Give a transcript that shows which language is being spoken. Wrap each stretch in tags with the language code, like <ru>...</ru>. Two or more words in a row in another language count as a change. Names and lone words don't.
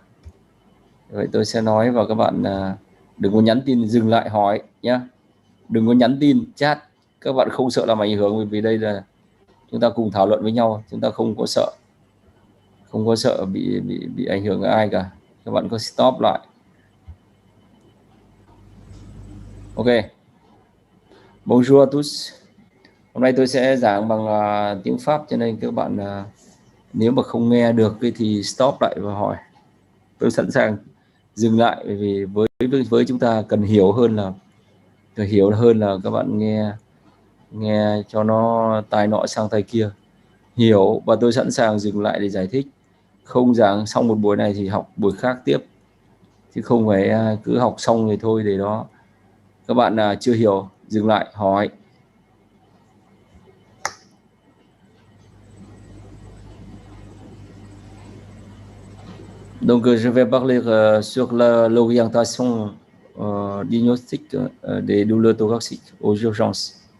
<vi>Vậy tôi sẽ nói và các bạn đừng có nhắn tin dừng lại hỏi nhé, đừng có nhắn tin chat, các bạn không sợ làm ảnh hưởng, vì đây là chúng ta cùng thảo luận với nhau, chúng ta không có sợ bị ảnh hưởng với ai cả. Các bạn có stop lại.</vi> <fr>Ok, bonjour à tous.</fr> <vi>Hôm nay tôi sẽ giảng bằng tiếng Pháp, cho nên các bạn nếu mà không nghe được thì stop lại và hỏi. Tôi sẵn sàng dừng lại, bởi vì với chúng ta cần hiểu hơn là các bạn nghe nghe cho nó tai nọ sang tai kia, hiểu, và tôi sẵn sàng dừng lại để giải thích. Không giảng xong một buổi này thì học buổi khác tiếp, chứ không phải cứ học xong rồi thôi để đó. Các bạn chưa hiểu dừng lại hỏi.</vi> <fr>Donc je vais parler sur l'orientation diagnostique des douleurs thoraciques aux urgences.</fr>